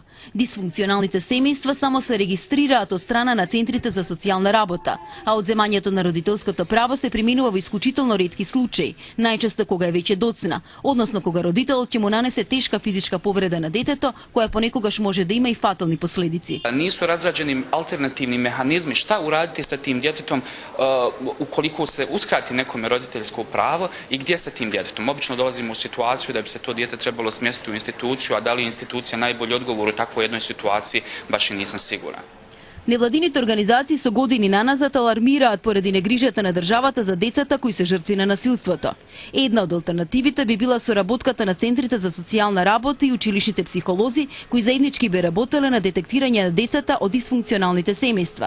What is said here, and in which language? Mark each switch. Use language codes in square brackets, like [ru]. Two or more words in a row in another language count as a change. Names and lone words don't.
[mk] Дисфункционалните семејства само се регистрираат од страна на центрите за социјална работа, а одземањето на родителското право се преминува во исклучително ретки случаи, најчесто кога е веќе доцна, односно кога родителот ќе му нанесе тешка физичка повреда на детето, која понекогаш може да има и фатални последици. [sr] Нису разраđeni alternativni mehanizmi šta uraditi sa tim djetetom ukoliko se uskrati nekome roditeljsko pravo i gdje sa tim djetetom. Obično dolazimo u situaciju da bi se to dijete trebalo smjestiti u instituciju, a da li je institucija najbolji odgovor u takvoj jednoj situaciji, baš i nisam siguran. [mk] Невладините организации со години наназад алармираат поради негрижата на државата за децата кои се жртви на насилството. Една од алтернативите би била соработката на центрите за социјална работа и училишните психолози кои заеднички би работеле на детектирање на децата од дисфункционалните семејства.